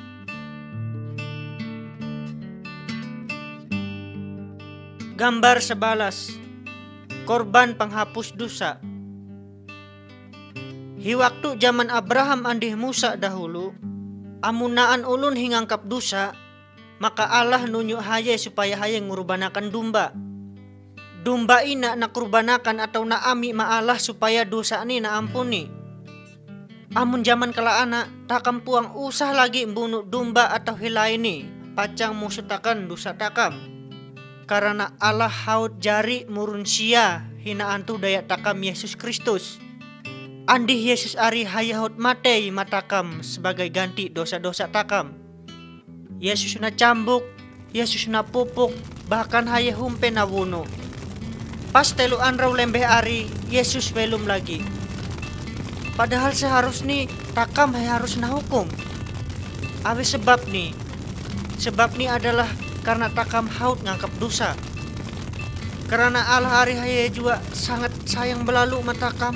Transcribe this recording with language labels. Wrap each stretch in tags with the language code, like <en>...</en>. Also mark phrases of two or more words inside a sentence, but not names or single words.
<id>Gambar 11, korban penghapus dosa.</id> <mhy>Hi waktu zaman Abraham andih Musa dahulu, amunaan ulun hingangkap dosa, maka Allah nunjuk haye supaya haye ngurbanakan domba. Domba ina nak kurbanakan atau na ami ma Allah supaya dosa ni na ampuni. Amun zaman kala anak takam puang usah lagi bunuh domba atau helai ini pacang musutakan dosa takam. Karena Allah haut jari murun sia hinaan tu daya takam Yesus Kristus. Andi Yesus ari hayaut matei matakam sebagai ganti dosa-dosa takam. Yesus na cambuk, Yesus na pupuk, bahkan haya humpe na wuno. Pas telu anrau lembeh ari, Yesus belum lagi. Padahal seharusnya takam harus na hukum. Awe sebab ni</mhy> <id>adalah karena</id> <mhy>takam haut ngangkap dosa. Karena Allah hari haya juga</mhy> <id>sangat sayang</id> <mhy>belalu matakam.</mhy>